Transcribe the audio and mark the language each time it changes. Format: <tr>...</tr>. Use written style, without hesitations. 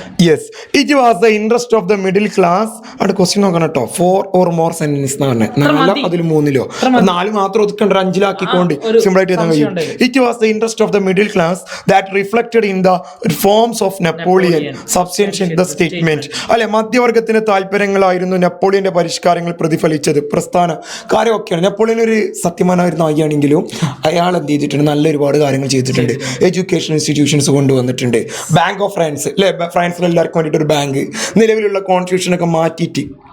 <en>Yes, it was the interest of the middle class.</en> <ml>അടുത്ത question നോക്കണം കേട്ടോ.</ml> <en>4 or more sentences</en> <ml>എന്ന് പറഞ്ഞത് 4 അതിൽ 3 4 മാത്രം ഒതുക്കണ്ട, 5 സിമ്പിൾ ആയിട്ട് എഴുതാൻ കഴിയും.</ml> <en>It was the interest of the middle class that reflected in the reforms of Napoleon substantiated the statement.</en> <ml>അല്ലെ, മധ്യവർഗത്തിന്റെ താല്പര്യങ്ങളായിരുന്നു നെപ്പോളിയന്റെ പരിഷ്കാരങ്ങൾ പ്രതിഫലിച്ചത്. പ്രസ്ഥാന കാര്യമൊക്കെയാണ്. നെപ്പോളിയൻ ഒരു സത്യമാനായ നായിയാണെങ്കിലും അയാൾ എന്ത് ചെയ്തിട്ടുണ്ട്? നല്ല ഒരുപാട് കാര്യങ്ങൾ ചെയ്തിട്ടുണ്ട്. എഡ്യൂക്കേഷൻ ഇൻസ്റ്റിറ്റ്യൂഷൻസ് കൊണ്ടുവന്നിട്ടുണ്ട്. ബാങ്ക് ഓഫ് ഫ്രാൻസ്, അല്ലെ? ഫ്രാൻസിൽ എല്ലാവർക്കും വേണ്ടിയിട്ട് ഒരു ബാങ്ക്, നിലവിലുള്ള കോൺസ്റ്റിറ്റ്യൂഷൻ ഒക്കെ മാറ്റിയിട്ട്</ml>